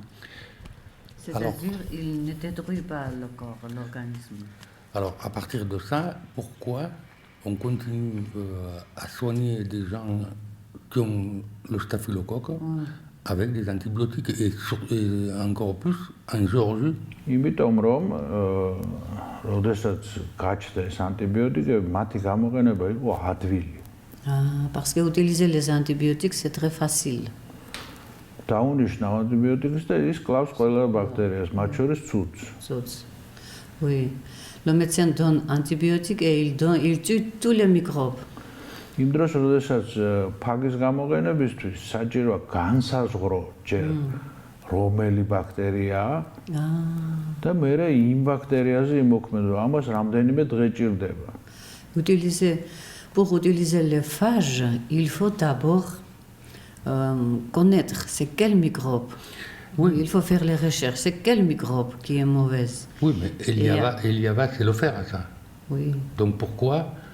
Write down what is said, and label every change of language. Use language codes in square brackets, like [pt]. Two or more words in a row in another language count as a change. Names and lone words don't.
[fr] C'est-à-dire qu'ils ne détruisent pas le corps, l'organisme. Alors, à partir de ça, pourquoi on continue à soigner des gens qui ont le staphylocoque avec des antibiotiques et encore plus en Géorgie? [ka] იმიტომ რომ როდესაც გაჩნდა ეს ანტიბიოტიკები, მათი გამოყენება იყო ადვილი. [fr] Parce que utiliser les antibiotiques, c'est très facile. [ka] დაუნიშნავ ანტიბიოტიკს და ის კლავს ყველა ბაქტერიას, მათ შორის ცუცს. [fr] Oui. Le médecin donne antibiotiques et il tue tous les microbes. [ka] იმ დროს, როდესაც ფაგის გამოყენებისთვის საჭიროა განსაზღვრო ჯერ რომელი ბაქტერიაა და მერე იმ ბაქტერიაზე იმოქმედო. ამას რამდენიმე დღე ჭირდება. [fr] Pour utiliser les phages, il faut d'abord connaître c'est quel microbe. Oui. Il faut faire les recherches. C'est quel microbe qui est mauvaise. Oui, mais Eliava sait le faire à ça. Oui. Donc pourquoi